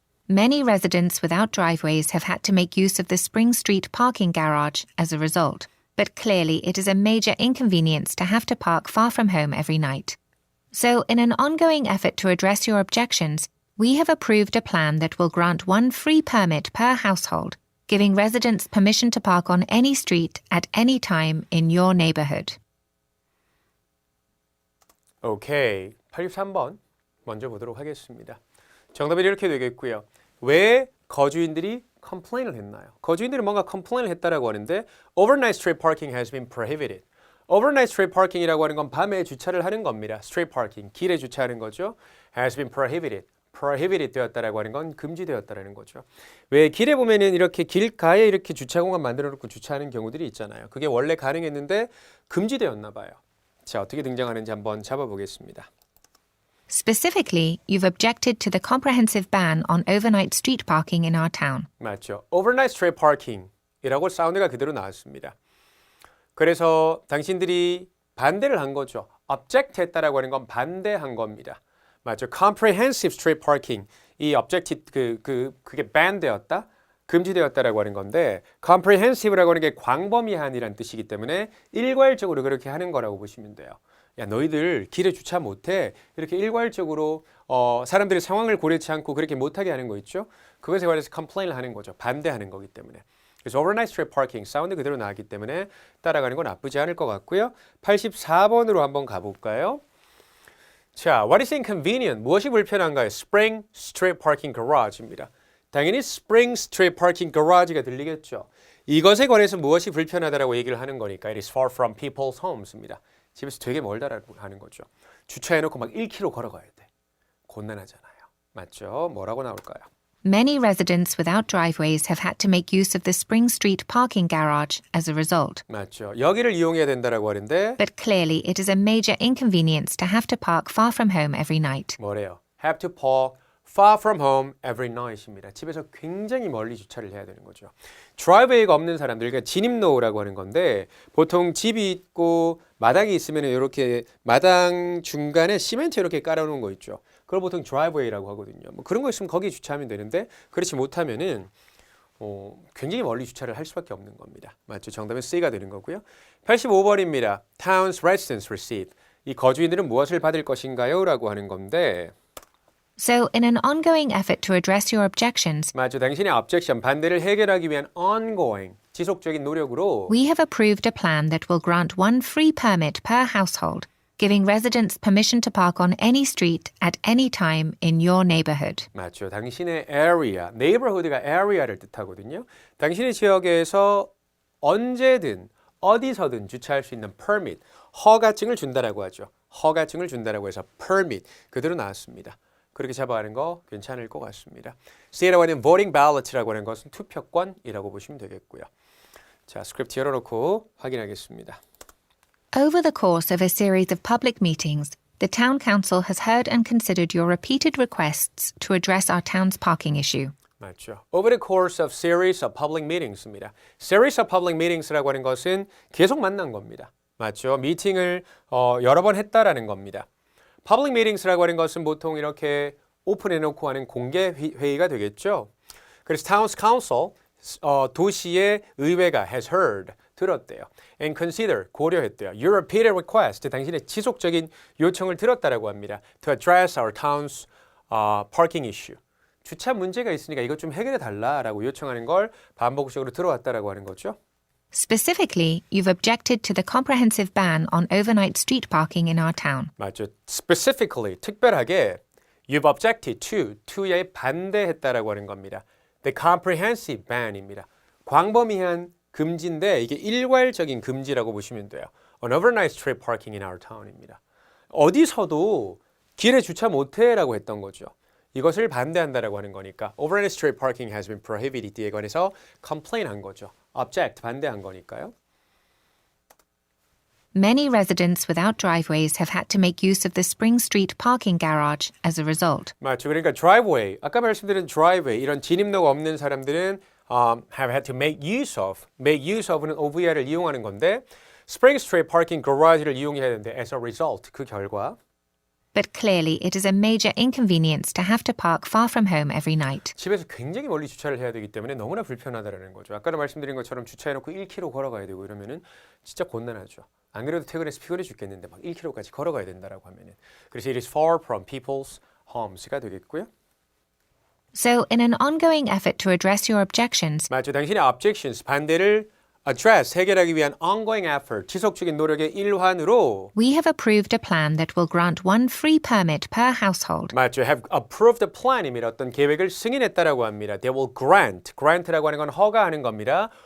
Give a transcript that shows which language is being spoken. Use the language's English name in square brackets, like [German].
[English] Many residents without driveways have had to make use of the Spring Street parking garage as a result, but clearly it is a major inconvenience to have to park far from home every night. So, in an ongoing effort to address your objections, we have approved a plan that will grant one free permit per household, giving residents permission to park on any street at any time in your neighborhood. [Korean] 오케이. 83번 먼저 보도록 하겠습니다. 정답이 이렇게 되겠고요. 왜 거주인들이 컴플레인을 했나요? 거주인들이 뭔가 컴플레인을 했다라고 하는데 [English] overnight street parking has been prohibited. overnight street parking [Korean] 이라고 하는 건 밤에 주차를 하는 겁니다. street parking, 길에 주차하는 거죠. [English] has been prohibited. [Korean] prohibited 되었다라고 하는 건 금지되었다라는 거죠. 왜 길에 보면은 이렇게 길가에 이렇게 주차 공간 만들어 놓고 주차하는 경우들이 있잖아요. 그게 원래 가능했는데 금지되었나 봐요. 자, 어떻게 등장하는지 한번 잡아보겠습니다. [English] Specifically, you've objected to the comprehensive ban on overnight street parking in our town. [Korean] 맞죠. [English] overnight street parking [Korean] 이라고 사운드가 그대로 나왔습니다. 그래서 당신들이 반대를 한 거죠. object 했다라고 하는 건 반대한 겁니다. 맞죠. [English] comprehensive street parking. [Korean] 이 objective 그게 ban 되었다. 금지되었다라고 하는 건데 [English] comprehensive [Korean] 라고 하는 게 광범위한이라는 뜻이기 때문에 일괄적으로 그렇게 하는 거라고 보시면 돼요. 야, 너희들 길에 주차 못해. 이렇게 일괄적으로 사람들의 상황을 고려치 않고 그렇게 못하게 하는 거 있죠. 그것에 관해서 complain을 하는 거죠. 반대하는 거기 때문에. 그래서 [English] overnight street parking [Korean] 사운드 그대로 나왔기 때문에 따라가는 건 나쁘지 않을 것 같고요. 84번으로 한번 가볼까요? 자, [English] what is inconvenient? [Korean] 무엇이 불편한가요? Spring Street Parking Garage입니다. 당연히 Spring Street Parking Garage가 들리겠죠. 이것에 관해서 무엇이 불편하다라고 얘기를 하는 거니까 [English] it is far from people's homes [Korean] 입니다. 집에서 되게 멀다라고 하는 거죠. 주차해놓고 막 1km 걸어가야 돼. 곤란하잖아요. 맞죠? 뭐라고 나올까요? [English] Many residents without driveways have had to make use of the Spring Street parking garage as a result. [Korean] 맞죠. 여기를 이용해야 된다라고 하는데 [English] But clearly, it is a major inconvenience to have to park far from home every night. [Korean] 뭐래요? [English] Have to park far from home every night [Korean] 입니다. 집에서 굉장히 멀리 주차를 해야 되는 거죠. 드라이브웨이가 없는 사람들, 그러니까 진입로라고 하는 건데 보통 집이 있고 마당이 있으면 이렇게 마당 중간에 시멘트 이렇게 깔아놓은 거 있죠. 그걸 보통 드라이브웨이라고 하거든요. 뭐 그런 거 있으면 거기 주차하면 되는데 그렇지 못하면은 굉장히 멀리 주차를 할 수밖에 없는 겁니다. 맞죠? 정답은 C가 되는 거고요. 85번입니다. [English] Town's residents receive. [Korean] 이 거주인들은 무엇을 받을 것인가요? 라고 하는 건데 [English] So, in an ongoing effort to address your objections, [Korean] 맞죠. 당신의 objection, 반대를 해결하기 위한 [English] ongoing, [Korean] 지속적인 노력으로 [English] we have approved a plan that will grant one free permit per household, giving residents permission to park on any street at any time in your neighborhood. [Korean] 맞죠. 당신의 area, neighborhood가 area를 뜻하거든요. 당신의 지역에서 언제든 어디서든 주차할 수 있는 [English] permit, [Korean] 허가증을 준다라고 하죠. 허가증을 준다라고 해서 permit 그대로 나왔습니다. 그렇게 잡아가는 거 괜찮을 것 같습니다. C라고 하는 [English] voting ballot [Korean] 라고 하는 것은 투표권이라고 보시면 되겠고요. 자, 스크립트 열어놓고 확인하겠습니다. [English] Over the course of a series of public meetings, the Town Council has heard and considered your repeated requests to address our town's parking issue. [Korean] 맞죠. [English] Over the course of series of public meetings입니다. Series of public meetings [Korean] 라고 하는 것은 계속 만난 겁니다. 맞죠. 미팅을 여러 번 했다라는 겁니다. [English] Public meetings [Korean] 라고 하는 것은 보통 이렇게 오픈해놓고 하는 공개 회의가 되겠죠. 그래서 Town Council, 도시의 의회가 [English] has heard, [Korean] 들었대요. [English] And consider, [Korean] 고려했대요. [English] Your repeated request, [Korean] 당신의 지속적인 요청을 들었다라고 합니다. [English] To address our town's parking issue. [Korean] 주차 문제가 있으니까 이것 좀 해결해 달라라고 요청하는 걸 반복적으로 들어왔다라고 하는 거죠. [English] Specifically, you've objected to the comprehensive ban on overnight street parking in our town. [Korean] 맞죠. [English] Specifically, [Korean] 특별하게 [English] you've objected to [Korean] 에 반대했다라고 하는 겁니다. [English] The comprehensive ban [Korean] 입니다. 광범위한 금지인데 이게 일괄적인 금지라고 보시면 돼요. [English] On overnight street parking in our town입니다. [Korean] 어디서도 길에 주차 못해라고 했던 거죠. 이것을 반대한다라고 하는 거니까 [English] overnight street parking has been prohibited [Korean] 뒤에 관해서 complain 한 거죠. object, 반대한 거니까요. [English] Many residents without driveways have had to make use of the Spring Street parking garage as a result. [Korean] 맞죠. 그러니까 driveway, 아까 말씀드린 driveway, 이런 진입로가 없는 사람들은 [English] have had to make use of [Korean] 는 OVR을 이용하는 건데 Spring Street parking garage를 이용해야 되는데 [English] as a result, [Korean] 그 결과 [English] But clearly, it is a major inconvenience to have to park far from home every night. [Korean] 집에서 굉장히 멀리 주차를 해야 되기 때문에 너무나 불편하다는 거죠. 아까도 말씀드린 것처럼 주차해놓고 1km 걸어가야 되고 이러면은 진짜 곤란하죠. 안 그래도 퇴근해서 피곤해 죽겠는데 막 1km까지 걸어가야 된다라고 하면은 그래서 [English] it is far from people's homes [Korean] 가 되겠고요. [English] So, in an ongoing effort to address your objections, [Korean] 맞죠. 당신의 objections, 반대를 address, 해결하기 위한 [English] ongoing effort, [Korean] 지속적인 노력의 일환으로 [English] we have approved a plan that will grant one free permit per household. [Korean] 맞죠. [English] have approved a plan [Korean] 입니다. 어떤 계획을 승인했다라고 합니다. [English] They will grant [Korean] 라고 하는 건 허가하는 겁니다.